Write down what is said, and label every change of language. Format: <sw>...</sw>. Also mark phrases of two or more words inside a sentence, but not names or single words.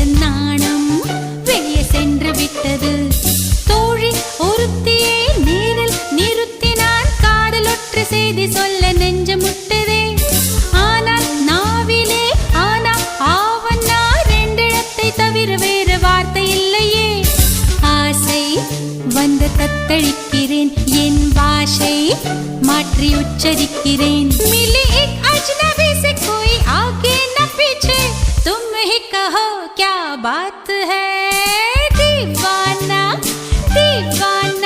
<ta>நாணம் வெளியே சென்று விட்டது தோழி ஒருத்தியே நேரில் நிறுத்தினான் காதல் ஒற்றை செய்தி சொல்ல நெஞ்சு முட்டதே ஆனால் நாவிலே ஆவன்னா ரெண்டிடத்தை தவிர வேறு வார்த்தை இல்லையே ஆசை வந்து தத்தளிக்கிறேன் என் பாஷை மாற்றி உச்சரிக்கிறேன்</ta> <hi>मिली एक अजनबी से कोई आगे न पीछे तुम ही कहो क्या बात है दीवाना दीवाना</hi>